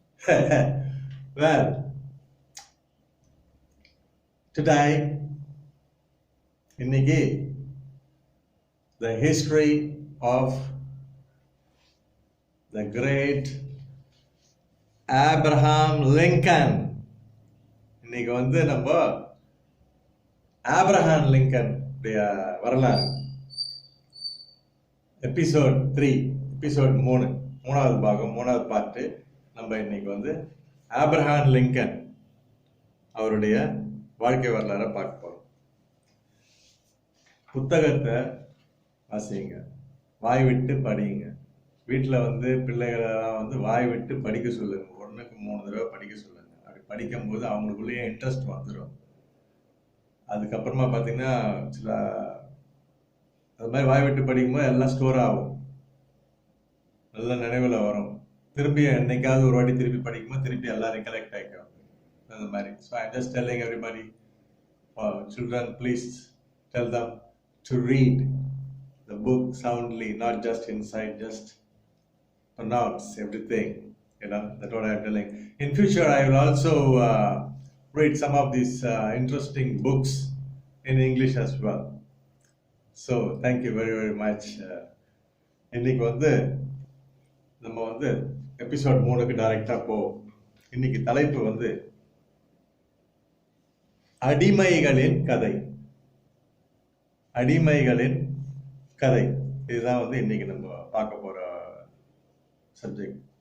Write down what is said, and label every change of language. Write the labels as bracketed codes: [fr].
[en] Well, today, [ta] இன்னைக்கு [en] the history of the great Abraham Lincoln. [ta] இன்னைக்கு நம்ம ஆப்ரஹாம் லிங்கன் வரலாறு எபிசோட் 3 மூணாவது பாகம், மூணாவது பார்ட்டு. நம்ம இன்னைக்கு ஆப்ரஹாம் லிங்கன் அவருடைய வாழ்க்கை வரலாறை பார்க்க போறோம். புத்தகத்தை வாசிங்க, வாய் விட்டு படியுங்க. வீட்டில் பிள்ளைகளெல்லாம் வாய் விட்டு படிக்க சொல்லுங்க. 1க்கு 3 தடவை படிக்க சொல்லுங்க. அப்படி படிக்கும்போது அவங்களுக்குள்ளேயே இன்ட்ரெஸ்ட் வந்துடும். அதுக்கப்புறமா பார்த்தீங்கன்னா சில அது மாதிரி வாய் விட்டு படிக்கும்போது எல்லாம் ஸ்டோர் ஆகும், நல்ல நினைவில் வரும். திருப்பி என்னைக்காவது ஒரு வாட்டி திருப்பி படிக்கும்போது திருப்பி எல்லாம் ரிகலெக்ட் ஆகிக்கும் அந்த மாதிரி. [en] So I just telling everybody, children, please tell them to read the book soundly, not just inside, just pronounce everything. That's what I'm telling. In future, I will also read some of these interesting books in English as well. So thank you very very much. [ta] இன்னைக்கு நம்ம episode 3க்கு டைரக்டா போவோம். இன்னைக்கு தலைப்பு அடிமைகளின் கதை. அடிமைகளின் கதை இதுதான் இன்னைக்கு நம்ம பார்க்க போற சப்ஜெக்ட்.